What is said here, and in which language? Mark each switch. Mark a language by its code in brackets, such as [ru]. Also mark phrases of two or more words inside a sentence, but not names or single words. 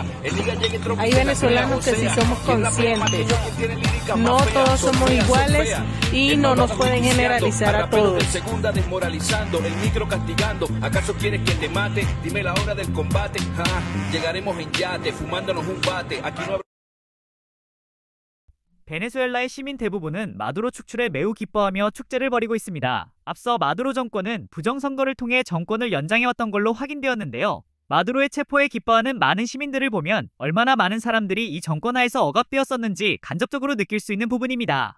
[es] Hay venezolanos que sí somos conscientes. No todos somos iguales y no nos pueden generalizar a todos. Segunda desmoralizando, el micro castigando. ¿Acaso quieres que te mate? Dime la hora del combate. Llegaremos en yate, fumándonos un bate. Aquí no habrá... [ko] 베네수엘라의 시민 대부분은 마두로 축출에 매우 기뻐하며 축제를 벌이고 있습니다. 앞서 마두로 정권은 부정선거를 통해 정권을 연장해왔던 걸로 확인되었는데요. 마두로의 체포에 기뻐하는 많은 시민들을 보면 얼마나 많은 사람들이 이 정권 하에서 억압되었었는지 간접적으로 느낄 수 있는 부분입니다.